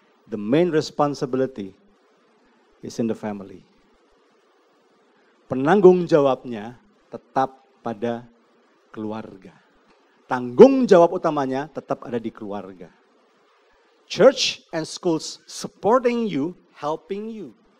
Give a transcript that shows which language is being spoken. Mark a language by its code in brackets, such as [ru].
[en] The main responsibility is in the family. [id] Penanggung jawabnya tetap pada keluarga. Tanggung jawab utamanya tetap ada di keluarga. [en] Church and schools supporting you, helping you.